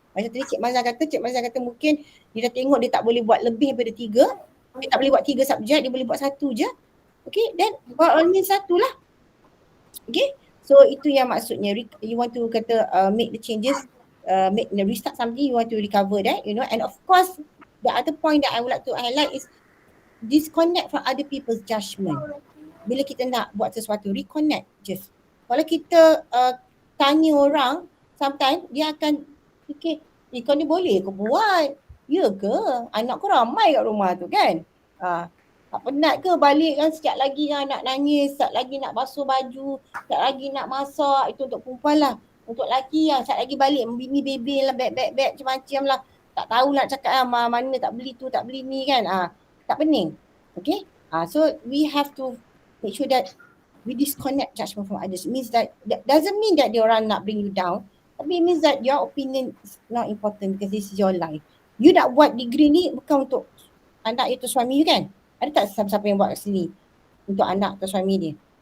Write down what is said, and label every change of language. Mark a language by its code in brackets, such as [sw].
[ms] Macam tadi Cik Mazlan kata mungkin dia dah tengok dia tak boleh buat lebih daripada 3, dia tak boleh buat 3 subjek, dia boleh buat 1 je. [en] Okay, then by all means 1 lah. Okay, so [ms] itu yang maksudnya, [en] you want to kata make the changes, make the restart something, you want to recover that, and of course the other point that I would like to highlight is disconnect from other people's judgement. [ms] Bila kita nak buat sesuatu, reconnect just. Kalau kita tanya orang, sometimes dia akan fikir, kau ni boleh ke buat? Ya ke? Anak kau ramai kat rumah tu kan? Tak penat ke balik kan, sekejap lagi nak nangis, sekejap lagi nak basuh baju, sekejap lagi nak masak. Itu untuk perempuan lah. Untuk lelaki lah, sekejap lagi balik bini bebel lah, beg macam-macam lah. Tak tahu nak cakap mana tak beli tu, tak beli ni kan. Tak pening. Okay. [en] So we have to make sure that we disconnect judgment from others. It means that doesn't mean that [ms] diorang nak [en] bring you down. Tapi it means that your opinion is not important because this is your life. [ms] You nak buat degree ni bukan untuk anak atau suami you kan? Ada tak siapa-siapa yang buat kat sini untuk anak atau suami dia?